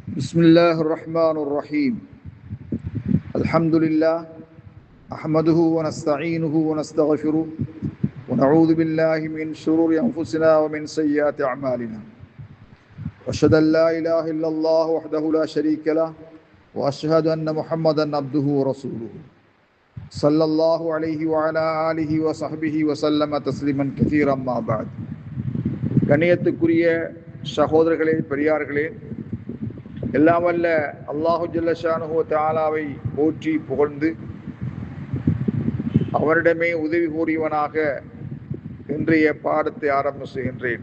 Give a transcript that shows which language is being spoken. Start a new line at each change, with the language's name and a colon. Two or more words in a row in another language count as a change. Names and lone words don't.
Arabic: بسم الله الرحمن الرحيم الحمد لله أحمده ونستعينه ونستغفره ونعوذ بالله من شرور أنفسنا ومن سيئات أعمالنا وأشهد أن لا إله إلا الله وحده لا شريك له وأشهد أن محمدا عبده ورسوله صلى الله عليه وعلى آله وصحبه وسلم تسليما كثيرا ما بعد
Tamil: கண்ணியத்துக்குரிய சகோதரர்களே பெரியார்களே, எல்லாம் வல்ல
Arabic: الله جل شأنه و تعالى
Tamil: போற்றி புகழ்ந்து அவரிடமே உதவி கூறியவனாக இன்றைய பாடத்தை ஆரம்ப செய்கின்றேன்.